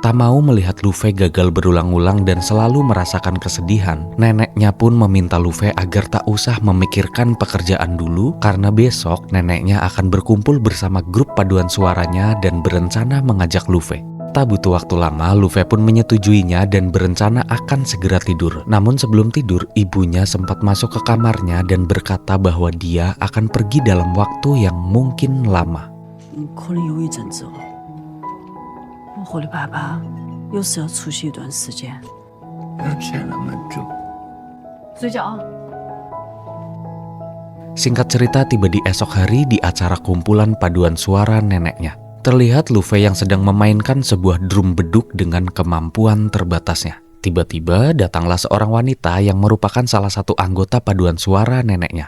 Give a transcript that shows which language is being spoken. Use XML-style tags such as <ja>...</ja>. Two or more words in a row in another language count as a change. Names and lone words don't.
<id>Tak mau melihat Lufe gagal berulang-ulang dan selalu merasakan kesedihan, neneknya pun meminta Lufe agar tak usah memikirkan pekerjaan dulu karena besok neneknya akan berkumpul bersama grup paduan suaranya dan berencana mengajak Lufe. Tak butuh waktu lama, Lufe pun menyetujuinya dan berencana akan segera tidur. Namun sebelum tidur, ibunya sempat masuk ke kamarnya dan berkata bahwa dia akan pergi dalam waktu yang mungkin lama.</id> <zh>可能有一阵子哦，我和你爸爸有事要出去一段时间。不要想那么多。睡觉啊。</zh> <id>Singkat cerita, tiba di esok hari di acara kumpulan paduan suara neneknya. Terlihat Lufe yang sedang memainkan sebuah drum beduk dengan kemampuan terbatasnya. Tiba-tiba datanglah seorang wanita yang merupakan salah satu anggota paduan suara neneknya.</id>